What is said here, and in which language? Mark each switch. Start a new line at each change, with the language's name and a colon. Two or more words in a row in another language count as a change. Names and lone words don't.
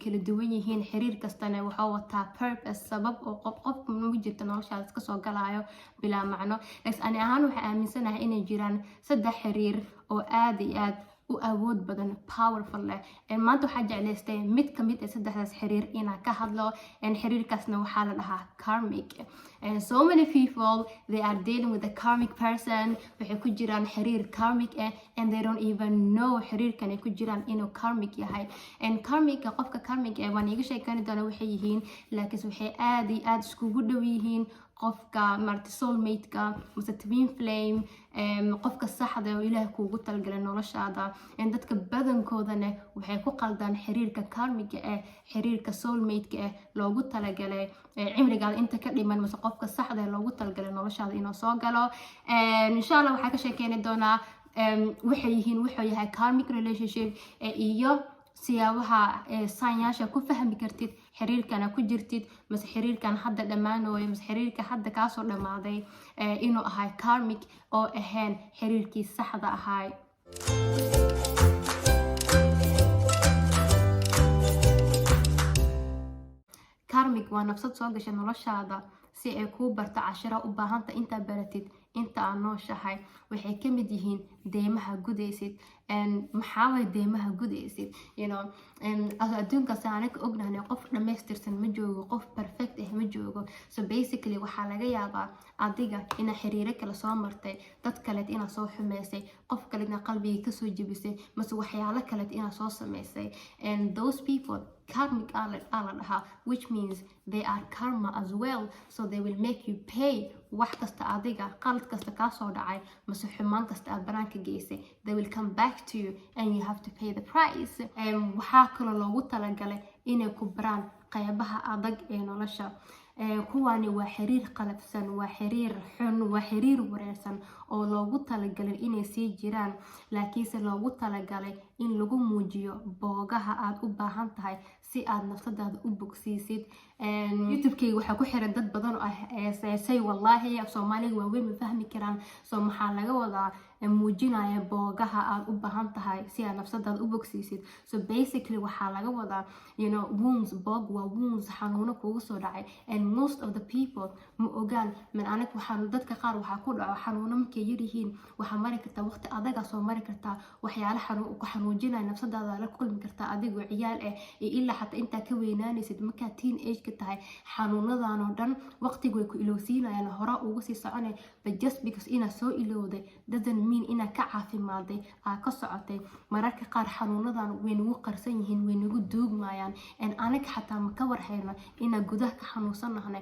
Somali: kala duwan yihiin xiriir kastana waxa wataa purpose sabab oo qof ma jirto noloshaada iska soo galaayo bila macno laakiin ani ahaan waxa aaminsanahay inay jiraan 3 xiriir oo aad iyo aad u awood badan powerful maanta waxa jeclaystay mid kamid ah 3daas xiriir inaan ka hadlo xiriirkaasna waxa la dhahaa karmic
English: and so many people they are dealing with a karmic
Somali: person waxay ku jiraan xiriir karmic
English: and they don't even know
Somali: xiriirkan ay ku jiraan inuu karmic yahay
English: and karmic
Somali: qofka karmic waan iga sheekan doona waxay yihiin laakiin waxay aad iyo aad iskugu dhow yihiin qofka marti soulmate-ka mise
English: twin flame
Somali: qofka saxda oo Ilaahay kuugu talgalay noloshaada in dadka badankoodana waxay ku qaldaan xiriirka karmiga xiriirka soulmate-ka loogu talagalay cimrigaada inta ka dhiman mise qofka saxda ee loogu talgalay noloshaada inuu soo galo
Arabic: إن شاء الله
Somali: waxa ka sheekeeni doonaa wuxuu yahay
English: karmic relationship
Somali: iyo siyaabaha saanyasha ku fahmi kartid xiriirkana ku jirtid mas xiriirkan hadda dhamaanayo mas xiriirka hadda ka soo dhamaaday inuu ahay karmic oo ahaan xiriirkii saxda ahay karmic waa nafsad soo gashay noloshaada si ay ku barto casharo u baahanta inta baratid inta aan nooshahay waxay ka mid yihiin deemaha gudaysid maxaa way deemaha gudaysid adduunka saanaka ognahay qof dhameystirsan ma joogo qof perfect ma joogo
English: so basically
Somali: waxa laga yaabaa adiga ina xiriiro kala soo martay dad kale ina soo xumeysay qof kale ina qalbiga ka soo jibisay mas waxyaalo kale ina soo sameysay
English: and those people karmic Allah which means they are karma as well so they will make you pay
Somali: wax kasta adiga qalad kasta ka soo dhacay mas xumaan kasta aad banaanka geysay
English: they will come back to you and you have to pay the price
Somali: waxa kale loogu talagalay inay ku baraan qaybaha adag ee nolosha kuwani waa xiriir qalafsan waa xiriir xun waa xiriir wareersan oo loogu talagalay inay sii jiraan laakiinse loogu talagalay in lagu muujiyo boogaha aad u baahan tahay si aad nafsadaada u bogsiisid YouTube-kayga waxa ku xiran dad badan oo say wallahi af Soomaaliga waa weyn ma fahmi karaan soo maxaa laga wadaa muujinaya boogaha aad u baahan tahay si aad nafsadaada u bogsiisid
English: so basically
Somali: waxa laga wadaa wounds bog waa wounds xanuuno kugu soo dhacay
English: and most of the people
Somali: ma ogaan man anaga waxaan dadka qaar waxa ku dhaco xanuuno markay yirihiin waxa mari kartaa waqti adaga soo mari kartaa waxyaalo xanuujinaya nafsadaada la kulmi kartaa adigoo ciyaal ilaa xataa inta ka weynaanaysid marka teenage ka tahay xanuunadan oo dhan waqtigu way ku ilowsiinayaan hore ugu sii soconay
English: but just because
Somali: ina soo ilowday
English: doesn't mean
Somali: ina ka caafimaaday ka socotay mararka qaar xanuunadan way nagu qarsan yihiin way nagu duugmayaan and anaga xataa ma ka warhayno inaan gudaha ka xanuunsanahay.